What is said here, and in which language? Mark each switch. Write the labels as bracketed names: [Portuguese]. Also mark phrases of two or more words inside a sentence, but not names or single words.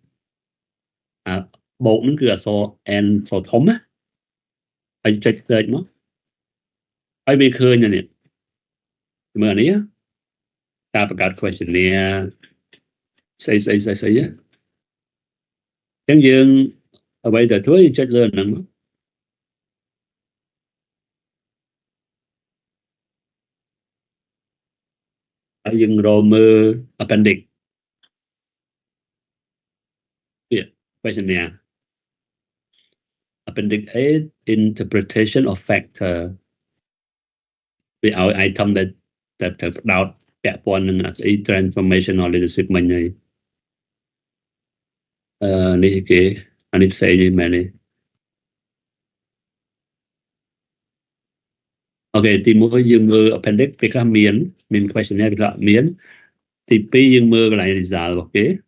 [Khmer] បូកហ្នឹងគឺអក្សរ n អក្សរធំណាហើយចុច search មកហើយវាឃើញនេះមើលនេះការបង្កើត questionnaire ស្អីអញ្ចឹងយើងអ្វីដែលធ្វើយើងចុចលើហ្នឹងហើយយើងរកមើល appendix [English] questionnaire appendix A interpretation of factor [Khmer] វាឲ្យ item ដែលត្រូវផ្ដោតពាក់ព័ន្ធនឹង [English] transformational leadership [Khmer] មិញហើយនេះគេអានេះផ្សេងនេះមែនទេ អូខេទី1យើងមើល appendix ពេលខ្លះមាន questionnaire ពេលខ្លះមានទី2យើងមើលកន្លែង result របស់គេ